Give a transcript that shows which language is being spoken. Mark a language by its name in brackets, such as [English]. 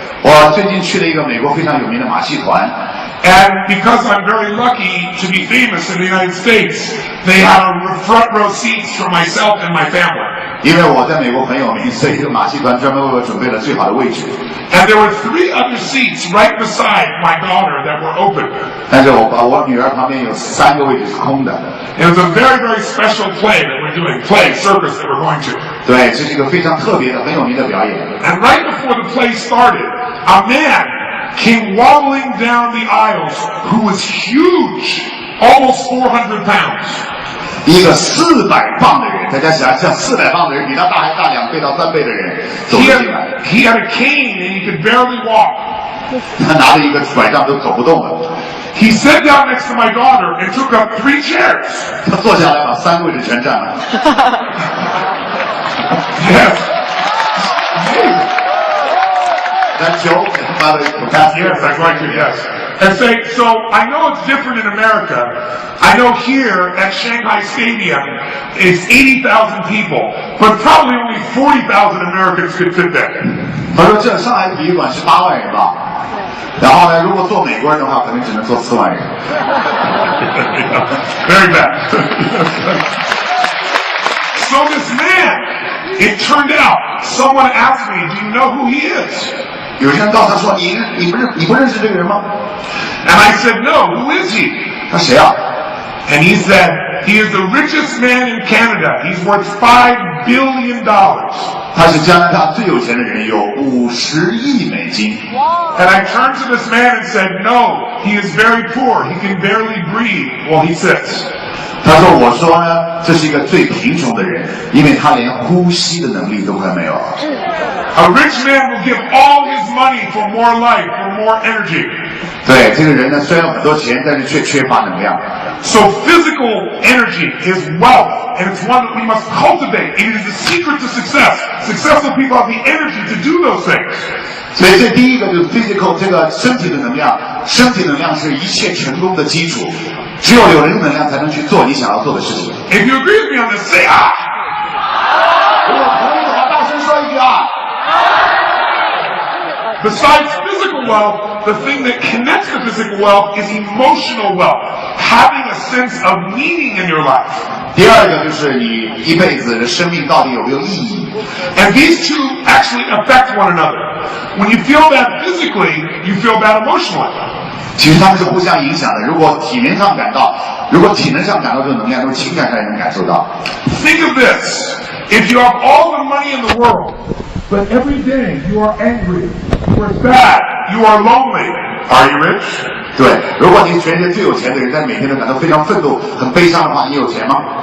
[Chinese] 我最近去了一个美国非常有名的马戏团。 [English] And because I'm very lucky to be famous in the United States, they have front row seats for myself and my family. [Chinese] 因为我在美国很有名，所以这个马戏团专门为我准备了最好的位置。 [English] And there were 3 other seats right beside my daughter that were open. [Chinese] 但是我女儿旁边有3个位置是空的。 [English] It was a very, very special play that we're doing, circus that we're going to. [Chinese] 对，这是一个非常特别的、很有名的表演。 [English] And right before the play started, a man came wobbling down the aisles who was huge, almost 400 pounds. [Chinese] 一个400磅的人，大家想象400磅的人比他大还大2倍到3倍的人走了进来。 [English] He had a cane and he could barely walk. [Chinese] 他拿着一个拐杖都走不动了。 [English] He sat down next to my daughter and took up 3 chairs. [Chinese] 他坐下来把3个位置全占了。 [English] Yes. That joke about the capacity. Yes, I'd like to, yes. And say, so I know it's different in America. I know here at Shanghai Stadium it's 80,000 people, but probably only 40,000 Americans could fit there. [Chinese] 他说这上海体育馆是8万人吧，然后呢，如果坐美国人的话，可能只能坐4万人。 [English] Very bad. So this man, it turned out, someone asked me, do you know who he is? [Chinese] 有些人告诉他说你不认识这个人吗 [English] And I said, no, who is he? [Chinese] 他谁啊 [English] And he said, he is the richest man in Canada. He's worth $5 billion. [Chinese] 他是加拿大最有钱的人，有50亿美金。 [English] And I turned to this man and said, no, he is very poor. He can barely breathe while he sits. [Chinese] 他说我说呢，这是一个最贫穷的人，因为他连呼吸的能力都快没有。 [English] A rich man will give all his money for more life, for more energy. [Chinese] 对，这个人呢，虽然有很多钱，但是却缺乏能量。 [English] So physical energy is wealth, and it's one that we must cultivate. It is the secret to success. Successful people have the energy to do those things. [Chinese] 所以这第一个就是 physical 这个身体的能量，身体能量是一切成功的基础。只有有人能量才能去做你想要做的事情。 [English] If you agree with me on this, say ah. [Chinese] 如果同意的话，大声说一句啊。 [English] Besides physical wealth, the thing that connects to physical wealth is emotional wealth, having a sense of meaning in your life. [Chinese] 第二个就是你一辈子的生命到底有没有意义 [English] And these two actually affect one another. When you feel bad physically, you feel bad emotionally. [Chinese] 其实他们是互相影响的。如果体能上感到这种能量，那么情感上也能感受到。 [English] Think of this. If you have all the money in the world, but every day you are angry, you are sad, you are lonely, are you rich? [Chinese] 对，如果你是全世界最有钱的人，但每天都感到非常愤怒、很悲伤的话，你有钱吗